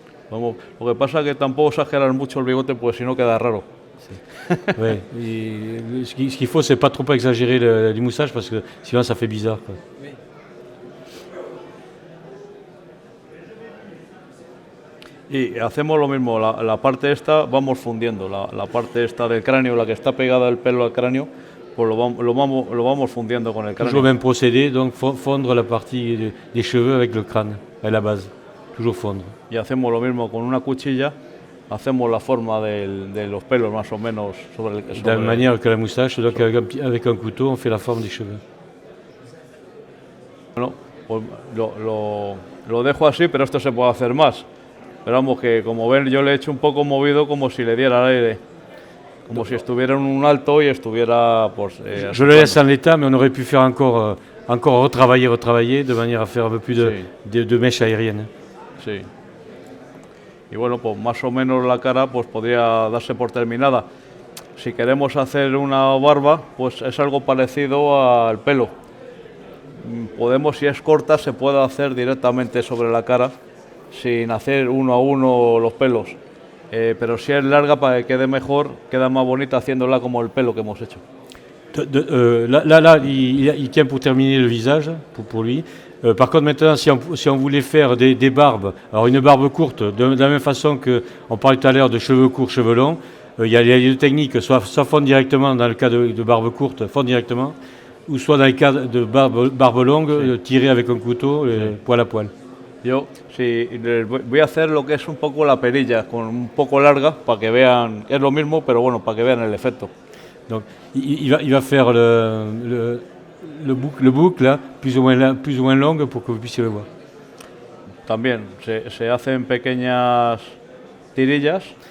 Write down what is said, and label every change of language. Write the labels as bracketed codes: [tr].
[es] Vamos, lo que pasa es que tampoco exagerar mucho el bigote, pues si no queda raro. [fr] Ouais, et ce qu'il faut, c'est pas trop exagérer les moustaches parce que sinon ça fait bizarre, quoi. Oui. [es] Y hacemos lo mismo, la parte esta vamos fundiendo, la parte esta del cráneo, la que está pegada el pelo al cráneo, pues lo vamos fundiendo con el cráneo. [fr] Toujours le même procédé, donc fondre la partie des cheveux avec le crâne, à la base. Toujours fondre. [es] Y hacemos lo mismo con una cuchilla, hacemos la forma de los pelos más o menos sobre el... [fr] De la même manière que la moustache, donc avec un couteau, on fait la forme des cheveux. [es] Bueno, pues lo dejo así, pero esto se puede hacer más. Pero vamos, que como ven, yo le he hecho un poco movido como si le diera aire. Como si estuviera en un alto y estuviera... Pues, [fr] Je le laisse en l'état, mais on aurait pu faire encore retravailler, de manière à faire un peu plus de mèche aérienne. [es] Sí. Y bueno, pues más o menos la cara pues podría darse por terminada. Si queremos hacer una barba, pues es algo parecido al pelo. Podemos, si es corta, se puede hacer directamente sobre la cara, sin hacer uno a uno los pelos. Pero si es larga, para que quede mejor, queda más bonita haciéndola como el pelo que hemos hecho. [fr] Là, il tient pour terminer le visage, pour lui. Par contre, maintenant, si on voulait faire des barbes, alors une barbe courte, de la même façon qu'on parlait tout à l'heure de cheveux courts, cheveux longs, il y a les deux techniques, soit fondre directement dans le cas de barbe courte, fondre directement, ou soit dans le cas de barbe longue, tirer avec un couteau, poil à poil. [es] Yo sí, voy a hacer lo que es un poco la perilla, con un poco larga, para que vean, es lo mismo, pero bueno, para que vean el efecto. [fr] Donc, il va faire le boucle là, plus ou moins longue pour que vous puissiez le voir. [es] También se hacen pequeñas tiras.